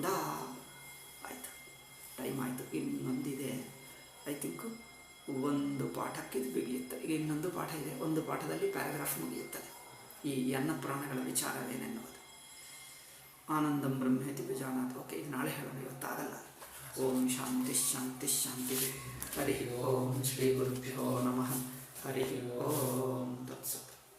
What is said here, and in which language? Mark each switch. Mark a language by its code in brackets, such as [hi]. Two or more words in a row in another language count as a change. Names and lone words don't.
[kn] ಆಯಿತು, ಟೈಮ್ ಆಯಿತು. ಇನ್ನೊಂದಿದೆ, [en] I think [kn] ಒಂದು ಪಾಠಕ್ಕೆ ಇದು ಬಿಗಿಯುತ್ತದೆ. ಈಗ ಇನ್ನೊಂದು ಪಾಠ ಇದೆ, ಒಂದು ಪಾಠದಲ್ಲಿ ಪ್ಯಾರಾಗ್ರಾಫ್ ಮುಗಿಯುತ್ತದೆ. ಈ ಅನ್ನ ಪ್ರಾಣಗಳ ವಿಚಾರವೇನೆನ್ನುವುದು. [sa] ಆನಂದಂ ಬ್ರಹ್ಮೇತಿ ವ್ಯಜಾನಾತ್. [kn] ಓಕೆ, ಇದು ನಾಳೆ ಹೇಳೋಣ, ಇವತ್ತಾಗಲ್ಲ. [sa] ಓಂ ಶಾಂತಿ ಶಾಂತಿ ಶಾಂತಿ. ಹರಿ ಓಂ ಶ್ರೀ ಗುರುಭ್ಯೋ ನಮಃ. ಹರಿ ಓಂ ತತ್ಸತ್.